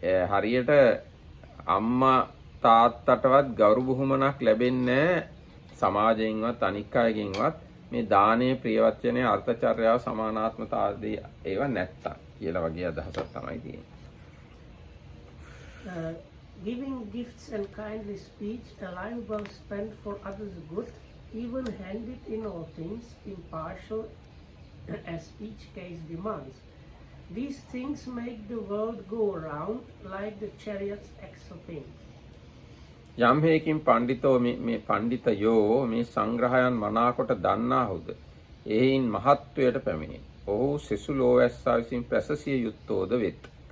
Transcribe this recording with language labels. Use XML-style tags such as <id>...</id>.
<si>හරියට අම්මා තාත්තටවත් ගෞරව බුහුමනක් ලැබෙන්නේ සමාජයෙන්වත් අනික් අයගෙන්වත් මේ දානයේ ප්‍රියවචනයේ අර්ථචර්යාව සමානාත්මතාවදී ඒවා නැත්තම් කියලා වගේ අදහසක් තමයි තියෙන්නේ.</si> <en>Giving gifts and kindly speech, a life well spent for others' good, even-handed in all things, impartial as each case demands. These things make the world go round like the chariot's axle pin.</en> <si>යම් හේකින් පඬිතෝ මේ පඬිතයෝ මේ සංග්‍රහයන් මනාකොට දන්නාහුද එයින් මහත්වයට පැමිණේ. ඔහු සෙසු ලෝවැස්සා විසින් ප්‍රසසිය යුත්තෝද වෙත්.</si>